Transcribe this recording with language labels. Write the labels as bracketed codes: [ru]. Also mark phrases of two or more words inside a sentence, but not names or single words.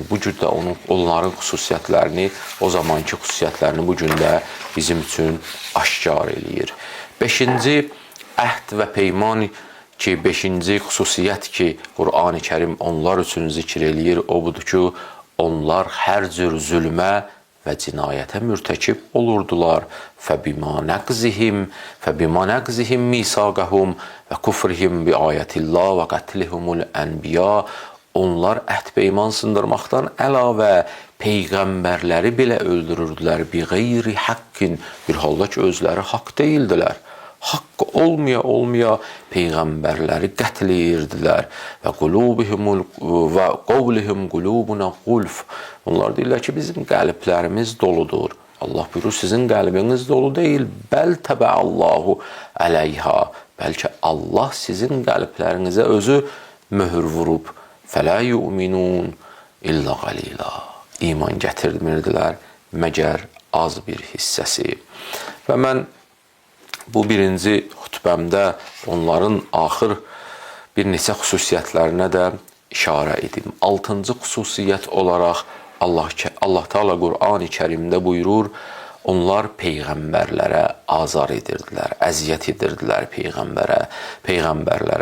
[az] Bugün də onların xüsusiyyətlərini, o zamanki xüsusiyyətlərini bugün də bizim üçün aşkar eləyir. Beşinci əhd və peyman ki, beşinci xüsusiyyət ki, Qur'an-ı Kərim onlar üçün zikr eləyir, o budur ki, onlar hər cür zülmə və cinayətə mürtəkib olurdular. [ar] فَبِمَا نَقْزِهِمْ مِيثَاقَهُمْ وَكُفْرِهِمْ بِآيَةِ اللَّهِ وَقَتْلِهِمُ الْأَنْبِيَاءَ. [az] Onlar əhd peyman sındırmaqdan əlavə peyğəmbərləri belə öldürürdülər. [ar] بِغَيْرِ حَقٍّ. [az] Bir halda ki, özləri haqq deyildilər. Haqqı olmaya peyğəmbərləri qətl edirdilər. [ar] وقولهم قلوبنا غلف. [az] Onlar deyirlər ki, bizim qəlblərimiz doludur. Allah buyurur, sizin qəlbiniz dolu deyil. [ar] بل طبع الله عليها. [az] Bəlkə Allah sizin qəlblərinizə özü möhür vurub. [ar] فلا يؤمنون إلا قليلا. [az] İman gətirmirdilər, məgər az bir hissəsi. Və mən bu birinci xütbəmdə onların axır bir neçə xüsusiyyətlərinə də işarə edim. 6-cı xüsusiyyət olaraq Allah Teala Qur'an-ı Kərimdə buyurur, onlar peyğəmbərlərə azar edirdilər, əziyyət edirdilər peyğəmbərlərə.